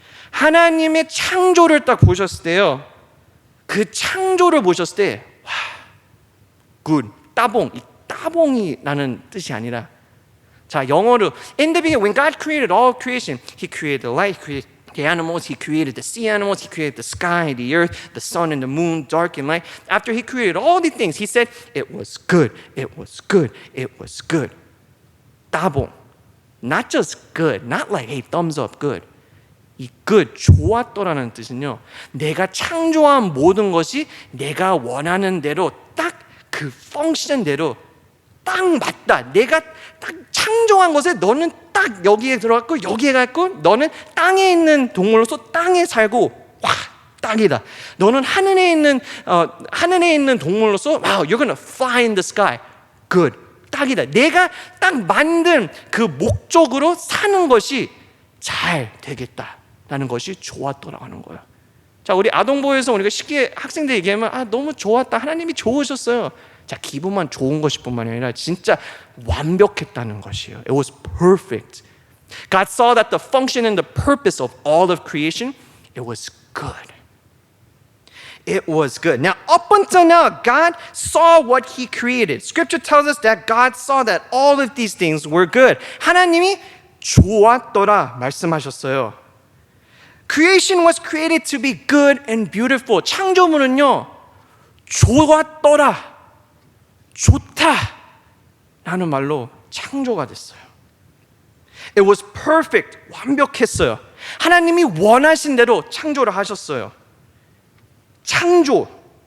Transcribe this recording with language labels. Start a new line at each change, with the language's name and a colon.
Korean: 하나님의 창조를 딱 보셨을 때요, 그 창조를 보셨을 때 와, good, 따봉, 이 따봉이라는 뜻이 아니라, 자 영어로
English: in the beginning when God created all creation, He created the light, He created the animals, He created the sea animals, He created the sky, the earth, the sun and the moon, dark and light. After He created all these things, He said it was good, it was good, it was good. 따봉, not just good, not like hey thumbs up good.
Korean: 이 good, 좋았더라는 뜻은요, 내가 창조한 모든 것이 내가 원하는 대로 딱 그 펑션대로 딱 맞다. 내가 딱 창조한 것에 너는 딱 여기에 들어갔고 여기에 갔고, 너는 땅에 있는 동물로서 땅에 살고 와 딱이다. 너는 하늘에 있는 동물로서
English: wow, you're gonna fly in the sky.
Korean: good. 딱이다. 내가 딱 만든 그 목적으로 사는 것이 잘 되겠다라는 것이 좋았더라고 하는 거예요. 자, 우리 아동보호에서 우리가 쉽게 학생들 얘기하면 너무 좋았다, 하나님이 좋으셨어요. 자, 기분만 좋은 것뿐만이 아니라 진짜 완벽했다는 것이에요.
English: It was perfect. God saw that the function and the purpose of all of creation, it was good. It was good. Now, up until now, God saw what He created. Scripture tells us that God saw that all of these things were good.
Korean: 하나님이 좋았더라 말씀하셨어요.
English: Creation was created to be good and beautiful.
Korean: 창조물은요, 좋았더라, 좋다 라는 말로 창조가 됐어요.
English: It was perfect.
Korean: 완벽했어요. 하나님이 원하신 대로 창조를 하셨어요. 창조.